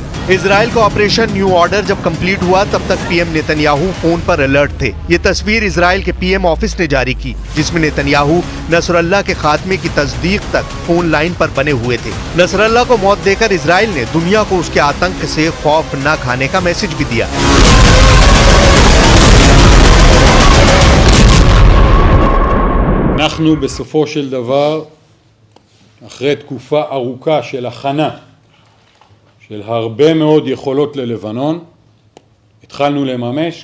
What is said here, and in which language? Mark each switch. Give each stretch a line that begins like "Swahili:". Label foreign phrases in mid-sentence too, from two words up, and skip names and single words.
Hindi: इजराइल का ऑपरेशन न्यू ऑर्डर जब कंप्लीट हुआ तब तक पीएम नेतन्याहू फोन पर अलर्ट थे। ये तस्वीर इजराइल के
English: PM office
Hindi: ने जारी की, जिसमें नेतन्याहू नसरल्लाह के खात्मे की तस्दीक तक
English: phone line
Hindi: पर बने हुए थे। नसरल्लाह को मौत देकर इजराइल ने दुनिया को उसके आतंक से खौफ न खाने का मैसेज भी दिया।
Hebrew: אנחנו בסופו של דבר, אחרי תקופה ארוכה של הכנה של הרבה מאוד יכולות ללבנון, התחלנו לממש.